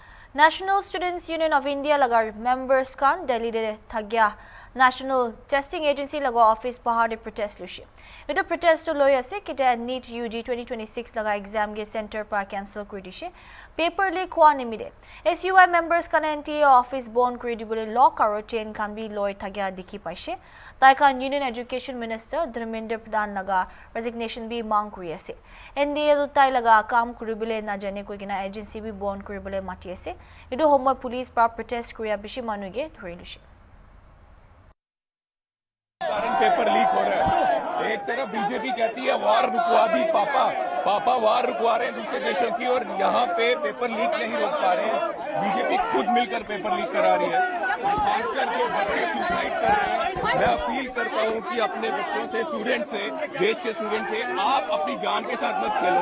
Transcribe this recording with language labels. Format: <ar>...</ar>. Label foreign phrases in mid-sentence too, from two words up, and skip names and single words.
<nag>National Students Union of India lagar members kan Delhi de thagya National Testing Agency laga office bahar de protest lushi. Ito protest to loy ase kita NEET UG 2026 laga exam ge center pa cancel kuri dishe.</nag> <en>Paper leak</en> <nag>hua nimide. SUI members kan NTA office bond kuri dibole lock aro chain kan bi loy thagya dikhi paise. Tai kan</nag> <en>Union Education Minister</en> <nag>Dharmendra Pradhan laga resignation bi mang kuri ase. NDA do tai laga kam kuri bole na jane koi kina agency bi bond kuri bole mati ase. Ito homo police pa protest kuri bishi manuge dhori lushi.</nag> <en>paper leak</en> <hi>हो रहा है। एक तरफ बीजेपी कहती है वार रुकवा दी पापा वार रुकवा रहे हैं दूसरे देशों की, और यहाँ पे</hi> <en>paper leak</en> <hi>नहीं रोक पा रहे हैं। बीजेपी खुद मिलकर</hi> <en>paper leak</en> <hi>करा रही है। खासकर जो बच्चे सुसाइड कर रहे हैं, मैं अपील करता हूँ कि अपने बच्चों से, स्टूडेंट से, देश के स्टूडेंट से आप अपनी जान के साथ मत खेलो।</hi>